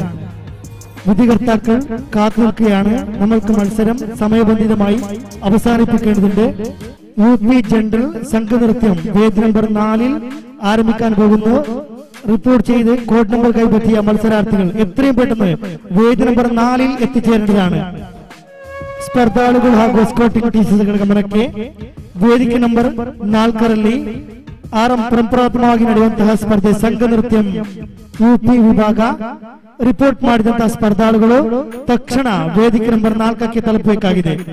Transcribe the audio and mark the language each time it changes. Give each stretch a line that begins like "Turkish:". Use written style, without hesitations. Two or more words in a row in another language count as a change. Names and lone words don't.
Malayalam: വിധികർത്താക്കൾ കാത്തു നിൽക്കുകയാണ്. നമ്മൾക്ക് മത്സരം സമയബന്ധിതമായി അവസാനിപ്പിക്കേണ്ടതുണ്ട്. UP ജനറൽ സംഘനൃത്യം വേദി നമ്പർ 4 ആരംഭിക്കാൻ പോകുന്നു. റിപ്പോർട്ട് ചെയ്ത്
English: code number
Malayalam: കൈപ്പറ്റിയ മത്സരാർത്ഥികൾ എത്രയും പെട്ടെന്ന് വേദി നമ്പർ 4 ಎತ್ತಿಚೇರಲಿದ್ದಾರೆ.
Kannada: ಸ್ಪರ್ಧಾಳುಗಳು ಹಾಗೂ
English: escorting teachers
Kannada: ಗಮನಕ್ಕೆ ವೇದಿಕೆ ನಂಬರ್ 4ರಲ್ಲಿ ಪರಂಪರಾತ್ಮಕವಾಗಿ ನಡೆಯುವಂತಹ ಸ್ಪರ್ಧೆ ಸಂಘ ನೃತ್ಯ UP ವಿಭಾಗ ರಿಪೋರ್ಟ್ ಮಾಡಿದಂತಹ ಸ್ಪರ್ಧಾಳುಗಳು ತಕ್ಷಣ ವೇದಿಕೆ ನಂಬರ್ 4ಕ್ಕೆ ತಲುಪಬೇಕಾಗಿದೆ.